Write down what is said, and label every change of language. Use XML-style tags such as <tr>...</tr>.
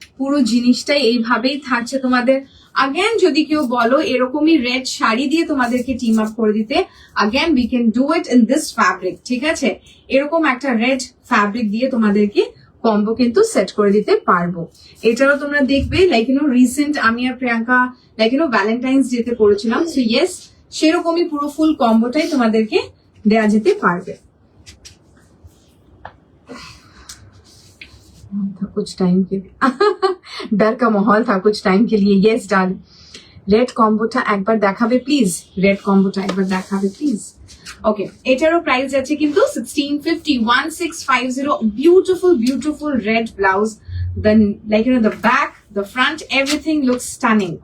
<bn>পুরো জিনিসটাই এইভাবেই থাকছে তোমাদের। again যদি কেউ বলো এরকমই রেড শাড়ি দিয়ে তোমাদেরকে টিম আপ করে দিতে,</bn> <en>again we can do it in this fabric.</en> <bn>ঠিক আছে, এরকম একটা রেড ফ্যাব্রিক দিয়ে তোমাদেরকে কম্বো কিন্তু সেট করে দিতে পারবো। এছাড়াও তোমরা দেখবে লাইক রিসেন্ট আমি আর প্রিয়াঙ্কা লাইক ভ্যালেন্টাইন্স ডেতে পড়েছিলাম, সো ইয়েস সেরকমই পুরো ফুল কম্বোটাই তোমাদেরকে দেয়া যেতে পারবে।</bn> <hi>था कुछ टाइम के लिए डर का माहौल था कुछ टाइम के लिए।</hi> <en>yes darling,</en> <bn>রেড কম্বোটা একবার দেখাবে প্লিজ, রেড কম্বোটা একবার দেখাবে প্লিজ। ওকে, এটারও প্রাইস যাচ্ছে কিন্তু 1650, 1650।</bn> <en>Beautiful beautiful red blouse, then like the back, the front, everything looks stunning.</en>